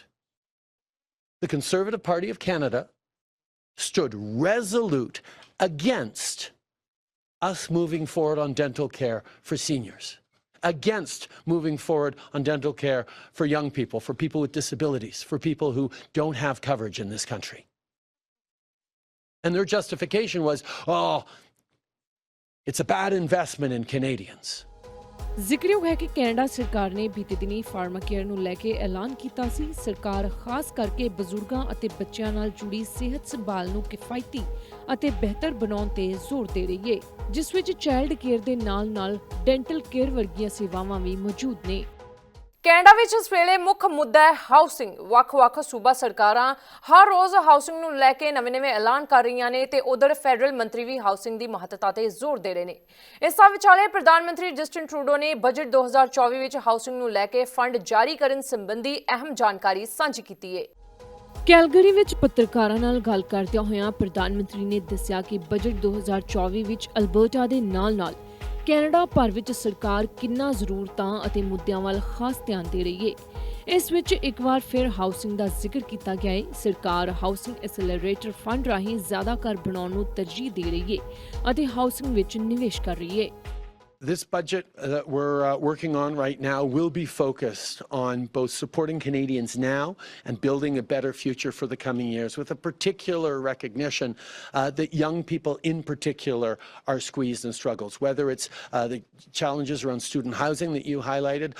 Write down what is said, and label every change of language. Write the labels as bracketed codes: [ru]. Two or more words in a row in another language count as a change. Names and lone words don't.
[en] The Conservative Party of Canada stood resolute against us moving forward on dental care for seniors, against moving forward on dental care for young people, for people with disabilities, for people who don't have coverage in this country. And their justification was, oh, it's a bad investment in Canadians. [pa] ਜ਼ਿਕਰਯੋਗ ਹੈ ਕਿ ਕੈਨੇਡਾ ਸਰਕਾਰ ਨੇ ਬੀਤੇ ਦਿਨੀ [en] pharma care [pa] ਨੂੰ ਲੈ ਕੇ ਐਲਾਨ ਕੀਤਾ ਸੀ। ਸਰਕਾਰ ਖਾਸ ਕਰਕੇ ਬਜ਼ੁਰਗਾਂ ਅਤੇ ਬੱਚਿਆਂ ਨਾਲ ਜੁੜੀ ਸਿਹਤ ਸੰਭਾਲ ਨੂੰ ਕਿਫਾਇਤੀ ਅਤੇ ਬਿਹਤਰ ਬਣਾਉਣ ਤੇ ਜ਼ੋਰ ਦੇ ਰਹੀ ਹੈ, ਜਿਸ ਵਿੱਚ [en] child care [pa] ਦੇ ਨਾਲ-ਨਾਲ [en] dental care [pa] ਵਰਗੀਆਂ ਸੇਵਾਵਾਂ ਵੀ ਮੌਜੂਦ ਨੇ। ਕੈਨੇਡਾ ਵਿਚ ਇਸ ਵੇਲੇ ਮੁੱਖ ਮੁੱਦਾ ਹੈ ਹਾਊਸਿੰਗ। ਵੱਖ-ਵੱਖ ਸੂਬਾ ਸਰਕਾਰਾਂ ਹਰ ਰੋਜ਼ ਹਾਊਸਿੰਗ ਨੂੰ ਲੈਕੇ ਨਵੇ-ਨਵੇ ਐਲਾਨ ਕਰ ਰਹੀ ਨੇ ਤੇ ਉਧਰ ਫੈਡਰਲ ਮੰਤਰੀ ਭੀ ਹਾਊਸਿੰਗ ਕੀ ਮਹੱਤਤਾ ਤੇ ਜ਼ੋਰ ਦੇ ਰਹੇ ਹੈਂ। ਇਸ ਵਿਚਾਲੇ ਪ੍ਰਧਾਨਮੰਤਰੀ ਜਸਟਿਨ ਟਰੂਡੋ ਨੇ ਬਜਟ 2024 ਵਿਚ ਹਾਊਸਿੰਗ ਨੂੰ ਲੈਕੇ ਫੰਡ ਜਾਰੀ ਕਰਨ ਸੰਬੰਧੀ ਅਹਿਮ ਜਾਣਕਾਰੀ ਸਾਂਝੀ ਕੀ ਹੈ। ਕੈਲਗਰੀ ਵਿਚ ਪੱਤਰਕਾਰਾਂ ਨਾਲ ਗੱਲ ਕਰਦਿਆਂ ਹੋਇਆਂ ਪ੍ਰਧਾਨਮੰਤਰੀ ਨੇ ਦੱਸਿਆ ਕਿ ਬਜਟ 2024 ਵਿਚ ਅਲਬਰਟਾ ਦੇ ਨਾਲ-ਨਾਲ ਕੈਨੇਡਾ ਭਰ ਵਿਚ ਸਰਕਾਰ ਕਿੰਨਾ ਜ਼ਰੂਰਤਾਂ ਅਤੇ ਮੁੱਦਿਆਂ ਵੱਲ ਖਾਸ ਧਿਆਨ ਦੇ ਰਹੀ ਹੈ। ਇਸ ਵਿੱਚ ਇੱਕ ਵਾਰ ਫਿਰ ਹਾਊਸਿੰਗ ਦਾ ਜ਼ਿਕਰ ਕੀਤਾ ਗਿਆ ਹੈ। ਸਰਕਾਰ ਹਾਊਸਿੰਗ ਐਕਸਲਰੇਟਰ ਫੰਡ ਰਾਹੀਂ ਜ਼ਿਆਦਾ ਘਰ ਬਣਾਉਣ ਨੂੰ ਤਰਜੀਹ ਦੇ ਰਹੀ ਹੈ ਅਤੇ ਹਾਊਸਿੰਗ ਵਿੱਚ ਨਿਵੇਸ਼ ਕਰ ਰਹੀ ਹੈ। [en] This budget that we're working on right now will be focused on both supporting Canadians now and building a better future for the coming years, with a particular recognition that young people in particular are squeezed and struggles, whether it's the challenges around student housing that you highlighted.